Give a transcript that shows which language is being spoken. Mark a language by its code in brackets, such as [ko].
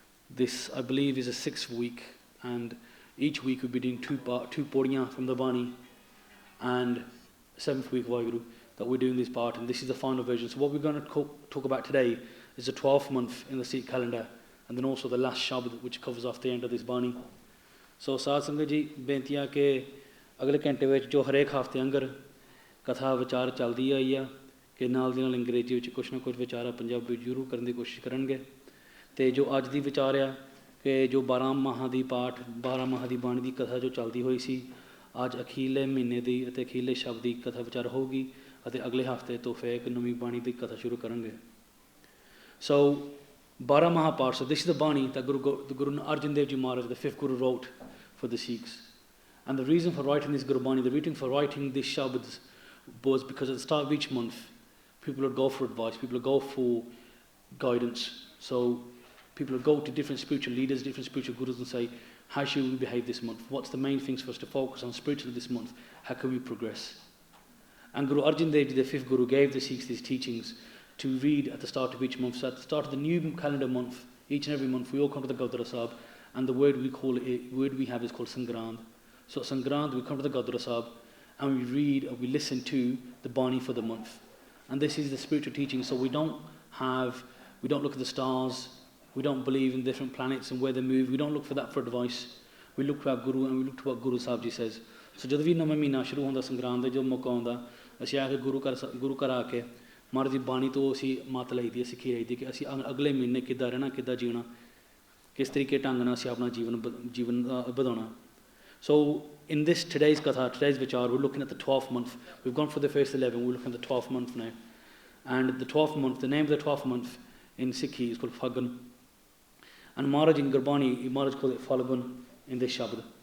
[en] This, I believe, is a 6th week, and each week we'll be doing two podiyan from the Bani, and 7th week Vaheguru that we're doing this part, and this is the final version. So what we're going to talk about today is the 12th month in the Sikh calendar, and then also the last Shabad, which covers off the end of this Bani. So [pa] Saad Sangat Ji, bentiya ke agle ਘੰਟੇ ਵਿੱਚ ਜੋ ਹਰੇਕ ਹਫ਼ਤੇ ਅੰਦਰ ਕਥਾ ਵਿਚਾਰ ਚੱਲਦੀ ਆਈ ਆ ਕਿ ਨਾਲ ਦੀ ਨਾਲ ਅੰਗਰੇਜ਼ੀ ਵਿੱਚ ਕੁਛ ਨਾ ਕੁਛ ਵਿਚਾਰ ਪੰਜਾਬੀ ਜ਼ਰੂਰ ਕਰਨ ਦੀ ਕੋਸ਼ਿਸ਼ ਕਰਨਗੇ। ਤੇ ਜੋ ਅੱਜ ਦੀ ਵਿਚਾਰ ਆ ਕਿ ਜੋ 12 ਮਾਹਾਂ ਦੀ ਪਾਠ 12 ਮਾਹਾਂ ਦੀ ਬਾਣੀ ਦੀ ਕਥਾ ਜੋ ਚੱਲਦੀ ਹੋਈ ਸੀ, ਅੱਜ ਅਖੀਰਲੇ ਮਹੀਨੇ ਦੀ ਅਤੇ ਅਖੀਰਲੇ ਸ਼ਬਦ ਦੀ ਕਥਾ ਵਿਚਾਰ ਹੋਊਗੀ ਅਤੇ ਅਗਲੇ ਹਫ਼ਤੇ ਤੋਂ ਫਿਰ ਇੱਕ ਨਵੀਂ ਬਾਣੀ ਦੀ ਕਥਾ ਸ਼ੁਰੂ ਕਰਾਂਗੇ। [en] So 12 Mahah Path. So this is the Bani that Guru Arjan Dev Ji Maharaj, the 5th Guru, wrote for the Sikhs. And the reason for writing this Guru Bani, the reason for writing these Shabads was because at the start of each month, people would go for advice, people would go for guidance. So people would go to different spiritual leaders, different spiritual gurus and say, how should we behave this month? What's the main things for us to focus on spiritually this month? How can we progress? And Guru Arjan Dev Ji, the 5th Guru, gave the Sikhs these teachings to read at the start of each month. So at the start of the new calendar month, each and every month, we all come to the Gurdwara Sahib, and the word we have is called Sangrand. So Sangrand, we come to the Gurdwara Sahib, and we read or we listen to the Bani for the month. And this is the spiritual teaching. So we don't look at the stars, we don't believe in different planets and where they move, we don't look for that for advice. We look to our Guru and we look to what Guru Sahib Ji says. [pa] So ਜਦੋਂ ਵੀ ਨਵਾਂ ਮਹੀਨਾ ਸ਼ੁਰੂ ਹੁੰਦਾ ਸੰਗਰਾਂਦ ਦਾ ਜੋ ਮੌਕਾ ਆਉਂਦਾ, ਅਸੀਂ ਆ ਕੇ ਗੁਰੂ ਘਰ ਆ ਕੇ ਮਹਾਰਾਜ ਦੀ ਬਾਣੀ ਤੋਂ ਅਸੀਂ ਮੱਤ ਲਈਦੀ ਹੈ, ਸਿੱਖੀ ਲਈਦੀ ਕਿ ਅਸੀਂ ਅਗਲੇ ਮਹੀਨੇ ਕਿੱਦਾਂ ਰਹਿਣਾ, ਕਿੱਦਾਂ ਜੀਣਾ, ਕਿਸ ਤਰੀਕੇ ਢੰਗ ਨਾਲ ਅਸੀਂ ਆਪਣਾ ਜੀਵਨ ਵਧਾਉਣਾ। [en] So in this today's katha, today's vichar, we're looking at the 12th month. We've gone for the first 11, we're looking at the 12th month now. And the 12th month, the name of the 12th month in Sikhi is called Phalgun. And Maharaj in Gurbani, Maharaj called it Phalgun in this Shabad.